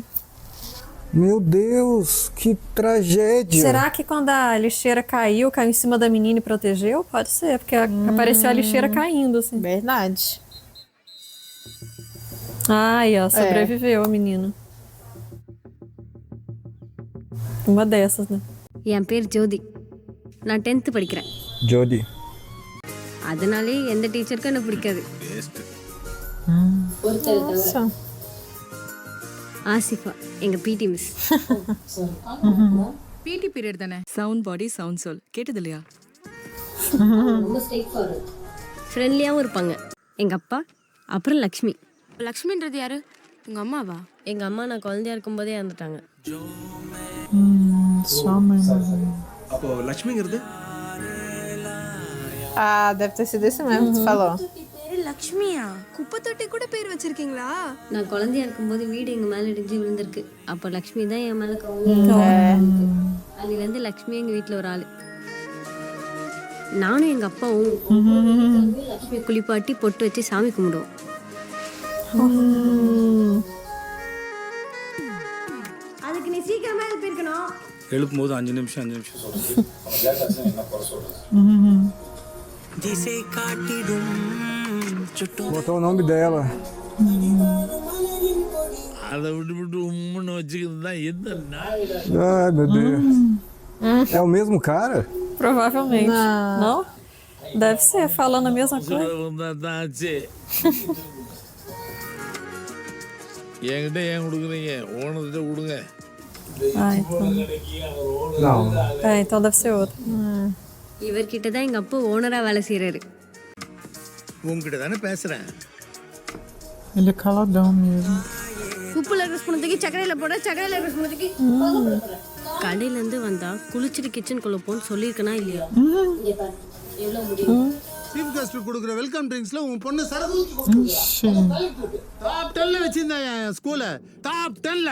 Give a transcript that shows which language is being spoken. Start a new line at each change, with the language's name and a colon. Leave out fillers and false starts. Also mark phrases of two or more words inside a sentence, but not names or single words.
Portuguese: Meu Deus, que tragédia! Será que quando a lixeira caiu em cima da menina e protegeu? Pode ser, porque apareceu a lixeira caindo, assim. Verdade. Ai, ó, sobreviveu a menina. Uma dessas, né?
Tamil: என் பேர் ஜோதி. நான் 10th படிக்கிறேன். Jody. அதனாலே எந்த டீச்சருக்கும் எனக்கு பிடிக்காது.
Portuguese: Nossa.
Tamil: ஆசிஃபா எங்க
English: PT miss. PT period
Tamil: தானே.
English: sound body sound soul
Tamil: கேட்டது இல்லையா? ஃப்ரெண்ட்லியாகவும் இருப்பாங்க. எங்க அப்பா அப்புறம் லக்ஷ்மி. லக்ஷ்மின்றது யாரு? உங்க அம்மாவா? எங்க அம்மா நான் குழந்தையா இருக்கும்போதே இறந்துட்டாங்க.
Portuguese: Só a mãe mesmo.
Tamil: அப்போ லட்சுமிங்கிறது
Portuguese: Ah, deve ter sido esse mesmo que tu falou.
Tamil: லக்ஷ்மியா? குப்பை தொட்டி கூட பேர் வச்சிருக்கீங்களா? நான் குழந்தையா இருக்கும்போது வீடு எங்க மேல இடிஞ்சு விழுந்திருக்கு. அப்போ லக்ஷ்மி தான் என் மேல அதுலேருந்து லக்ஷ்மி எங்க வீட்டில் ஒரு ஆளு. நானும் எங்க அப்பாவும் லக்ஷ்மி குளிப்பாட்டி பொட்டு வச்சு சாமி கும்பிடுவோம். அதுக்கு நீ சீக்கிரமா எழுப்பியிருக்கணும். எழுப்பும்போது 5 நிமிஷம் சொல்றது.
Portuguese: Botou o nome dela.
Tamil: அதை விட்டு உம்முன்னு வச்சுக்கிறது தான் எந்த நாள்.
Portuguese: Ai, meu Deus. É o mesmo cara? Provavelmente. Não? Deve ser, falando a mesma coisa.
Tamil: தான் ஆச்சு. என்கிட்ட ஏன் கொடுக்குறீங்க? ஓனர்கிட்ட கொடுங்க.
Portuguese: Ah, então. Não. Então deve ser outro.
Tamil: இவர்கிட்ட தான் எங்க அப்பா ஓனரா வேலை செய்யறாரு. உங்ககிட்ட தானே பேசுறேன்.
Portuguese: Ele é caladão mesmo.
Tamil: உப்புல இருக்கிற ஸ்பூன் தூக்கி சக்கரையில போட, சக்கரையில இருக்கிற ஸ்பூன் தூக்கி கடையில இருந்து வந்தா குளிச்சுட்டு கிச்சனுக்குள்ள போன்னு சொல்லியிருக்கனா இல்லையா?
English: chief guest
Tamil: கொடுக்குற
English: welcome drinks
Tamil: உன் பொண்ணு சரகு டாப் 10ல வச்சிருந்தா என் ஸ்கூல்ல டாப் 10ல.